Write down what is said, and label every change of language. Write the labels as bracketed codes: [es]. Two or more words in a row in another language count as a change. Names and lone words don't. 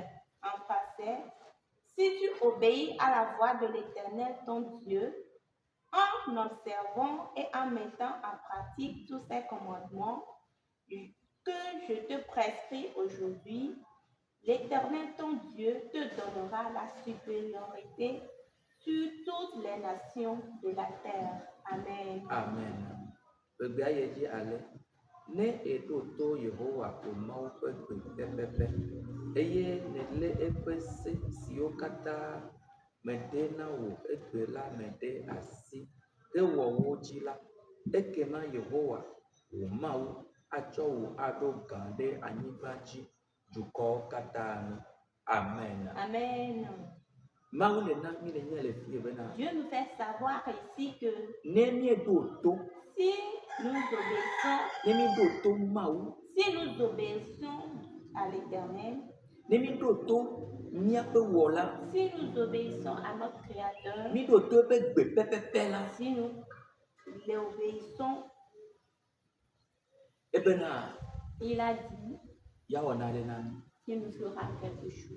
[fr] En français, si tu obéis à la voix de l'Éternel ton Dieu, en observant et en mettant en pratique tous ces commandements que je te prescris aujourd'hui, l'Éternel ton Dieu te donnera la supériorité sur toutes les nations de la terre. Amen. Amen. [ee] Ne eɖo Yehowa ƒe Mawu ƒe gbe pɛpɛpɛ eye nelé eƒe se siwo katã meɖe na wò egbe la me ɖe asi hewɔ wo dzi la, ekema Yehowa wò Mawu atsɔ wò aɖo gã ɖe anyigba dzi dukɔwo katã nu. Amen. Amen. Mawu le na mi le nye le fie bena. [fr] Dieu nous fait savoir ici que [ee] ne mieɖo to. [fr] Si nous obéissons, si nous obéissons à l'Éternel, si nous obéissons à notre Créateur, si nous l'obéissons, il a dit qu'il nous fera quelque chose.